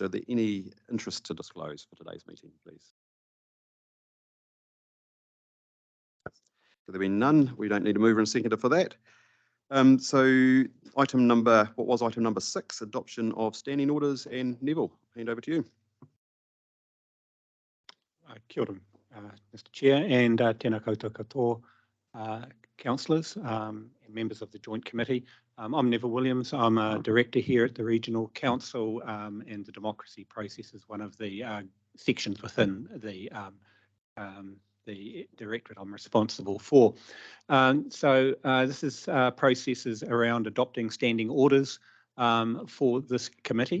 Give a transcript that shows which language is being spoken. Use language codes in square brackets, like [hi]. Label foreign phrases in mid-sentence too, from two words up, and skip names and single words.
[en] Are there any interest to disclose for today's meeting, please? There being none, we don't need a mover and seconder for that. So item number 6, adoption of standing orders, and Neville, hand over to you. [mi] Kia ora, Mr. [en] Chair, and [mi] tēnā koutou katoa, [en] councillors and members of the Joint Committee. I'm Neville Williams. I'm a director here at the Regional Council, and the democracy process is one of the sections within the directorate I'm responsible for. So this is processes around adopting standing orders for this committee.